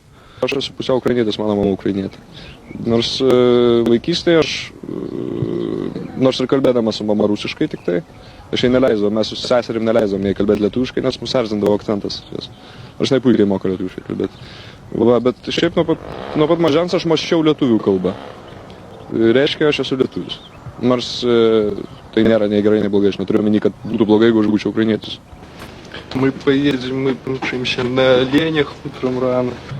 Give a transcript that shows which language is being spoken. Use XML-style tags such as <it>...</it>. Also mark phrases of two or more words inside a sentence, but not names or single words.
<lt>Aš esu pusiau ukrainietis, mano mama ukrainietė. Nors vaikystėje aš, nors ir kalbėdamas su mama rusiškai tik tai, aš jai neleisdavau, mes su seserim neleisdavom jai kalbėti lietuviškai, nes mus erzindavo akcentas. Aš nepuikiai moku lietuviškai kalbėti. Bet šiaip nuo pat mažens aš mąsčiau lietuvių kalbą. Reiškia, aš esu lietuvis. Nors tai nėra nei gerai, nei blogai, aš neturiu omeny, kad būtų blogai, jeigu aš būčiau ukrainietis.</lt> <ru>Мы поедем, мы помчимся на оленях утром рано.</ru>